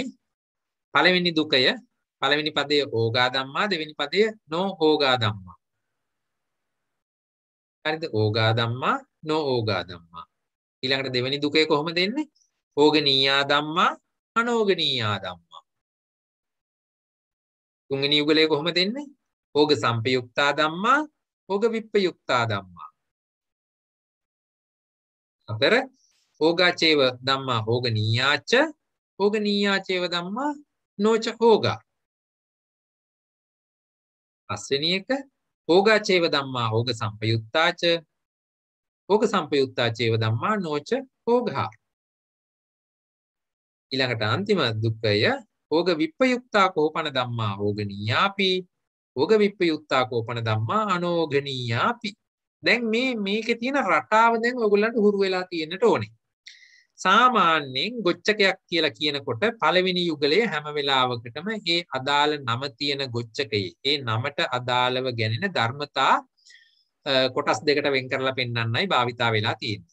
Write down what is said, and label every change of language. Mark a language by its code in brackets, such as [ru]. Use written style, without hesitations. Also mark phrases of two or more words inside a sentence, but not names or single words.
[si] පළවෙනි දුකය පළවෙනි පදයේ [pi] ඕගා ධම්මා [si] දෙවෙනි පදයේ [pi] නෝ ඕගා ධම්මා. හරිද? ඕගා ධම්මා නෝ ඕගා ධම්මා. [si] ඊළඟට දෙවෙනි දුකේ කොහොමද එන්නේ? [pi] ඕගනීයා ධම්මා අනෝගනීයා ධම්මා. [si] තුන්වෙනි යුගලයේ කොහොමද එන්නේ? [pi] ඕග සම්පයුක්තා ධම්මා ඕග විප්පයුක්තා ධම්මා. හතර ඕගාචේව ධම්මා ඕගනීයාච ඕගනීයාචේව ධම්මා නොච ඕගා. [si] පස්වෙනි එක [pi] ඕගාචේව ධම්මා ඕග සම්පයුක්තාච ඕග සම්පයුක්තාචේව ධම්මා නොච ඕගා. [si] ඊළඟට අන්තිම දුක්ඛය [pi] ඕග විප්පයුක්තා කෝපන ධම්මා ඕගනීයාපි ඕග විප්පයුක්තා කෝපන ධම්මා අනෝගනීයාපි. [si] දැන් මේකේ තියෙන රටාව දැන් ඔයගොල්ලන්ට හුරු වෙලා තියෙන්නට ඕනේ. සාමාන්‍යයෙන් ගොච්චකයක් කියලා කියනකොට පළවෙනි යුගලයේ හැම වෙලාවකටම ඒ අදාළ නම තියෙන ගොච්චකයේ ඒ නමට අදාළව ගැනෙන ධර්මතා කොටස් දෙකට වෙන් කරලා පෙන්වන්නයි භාවිතා වෙලා තියෙන්නේ.